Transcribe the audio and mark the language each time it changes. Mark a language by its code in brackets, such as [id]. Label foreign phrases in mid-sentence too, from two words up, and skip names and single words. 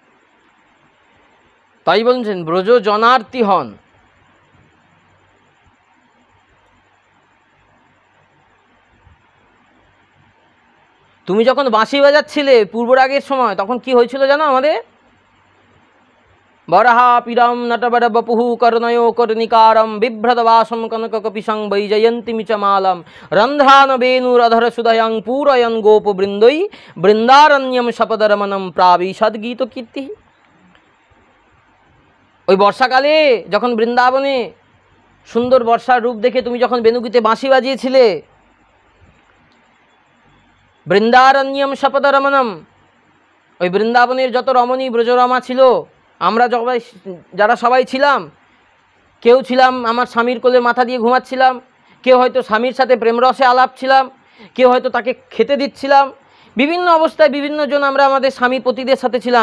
[bn] তাই বলছেন ব্রজ জনার্থী হন। তুমি যখন বাঁশি বাজাচ্ছিলে পূর্বরাগের সময়, তখন কি হয়েছিল জানো আমাদের? [sa] বরহা পিরম নটবর বপুহু করণয় করণিকারম বিভ্রত বাসম কনক কপিসং বৈজয়ন্তী মিচমালম রন্ধ্রান বেনুরধর সুদয়ং পূরয়ন গোপ বৃন্দৈ বৃন্দারণ্যম শপদরমনম প্রাবিশদ গীত কীর্তি। [bn] ওই বর্ষাকালে যখন বৃন্দাবনে সুন্দর বর্ষার রূপ দেখে তুমি যখন বেনুগীতে বাঁশি বাজিয়েছিলে, [sa] বৃন্দারণ্যম শপদরমনম, [bn] ওই বৃন্দাবনের যত রমণী ব্রজরমা ছিল, আমরা যারা সবাই ছিলাম, কেউ ছিলাম আমার স্বামীর কোলে মাথা দিয়ে ঘুমাচ্ছিলাম, কেউ হয়তো স্বামীর সাথে প্রেমরসে আলাপ ছিলাম, কেউ হয়তো তাকে খেতে দিচ্ছিলাম, বিভিন্ন অবস্থায় বিভিন্ন জন আমরা আমাদের স্বামী পতিদের সাথে ছিলাম।